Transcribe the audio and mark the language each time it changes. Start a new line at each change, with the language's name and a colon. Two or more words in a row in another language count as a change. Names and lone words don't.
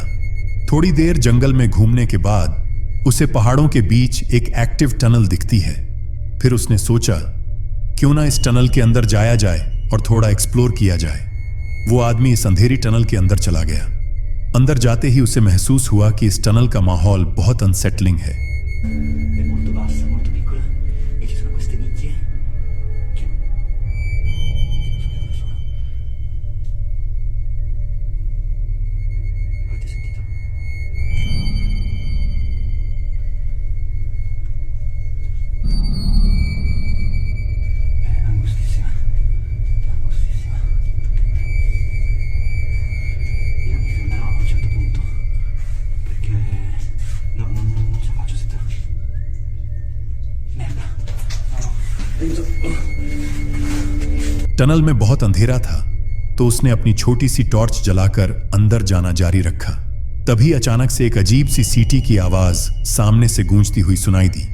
Hindi: थोड़ी देर जंगल में घूमने के बाद उसे पहाड़ों के बीच एक एक्टिव टनल दिखती है। फिर उसने सोचा क्यों ना इस टनल के अंदर जाया जाए और थोड़ा एक्सप्लोर किया जाए। वो आदमी इस अंधेरी टनल के अंदर चला गया। अंदर जाते ही उसे महसूस हुआ कि इस टनल का माहौल बहुत अनसेटलिंग है।
Italian: È molto bassa, molto piccola e ci sono queste nicchie che non so che cosa sono. Avete sentito? È angustissima, angustissima. Io mi fermerò a un certo punto perché non ce la faccio se te.
Hindi: टनल में बहुत अंधेरा था तो उसने अपनी छोटी सी टॉर्च जलाकर अंदर जाना जारी रखा। तभी अचानक से एक अजीब सी सीटी की आवाज सामने से गूंजती हुई सुनाई दी।